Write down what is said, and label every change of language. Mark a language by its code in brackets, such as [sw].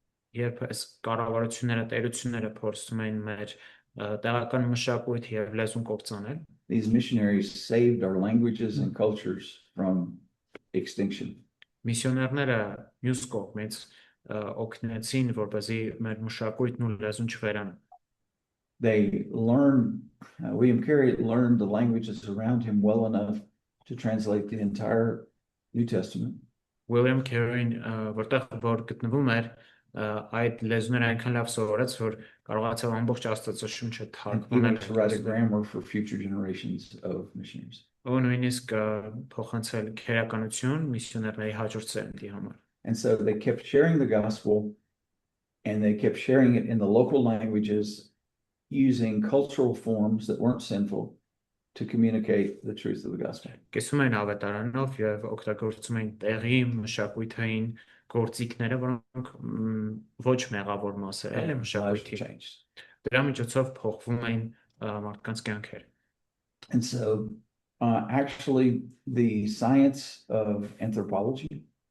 [hy] Երբ այս կառավարությունները, տերությունները փորձում էին մեր տեղական մշակույթ եւ լեզուն կործանել, [en] these missionaries saved our languages and cultures from extinction. [hy] Միսիոներները մյուս կողմից օգնեցին, որպեսզի մեր մշակույթն ու լեզուն չվերանը։ [en] They learned, William Carey learned the languages around him well enough to translate the entire New Testament. [hy] William Carey-ն որտեղ որ գտնվում էր, այդ լեզուները այնքան լավ սովորեց, որ կարողացավ ամբողջ Աստվածաշունչը [en] Even to write a [hy] թարգմանել։ [en] grammar for future generations of missionaries. [hy] Ու նույնիսկ փոխանցել քերականություն միսիոներների հաջորդ սերնդի համար։ [en] And so they kept sharing the gospel, and they kept sharing it in the local languages using cultural forms that weren't sinful to communicate the truth of the gospel. [hy] Կեսում են ավետարանով եւ օգտագործում են տեղի մշակույթային գործիքները, որոնք ոչ մեղավոր մասեր են [en] Lives [hy] մշակույթի։ [en] changed. [hy] Դրա միջոցով փոխվում են մարդկանց կյանքերը։ [en] And so actually the science of anthropology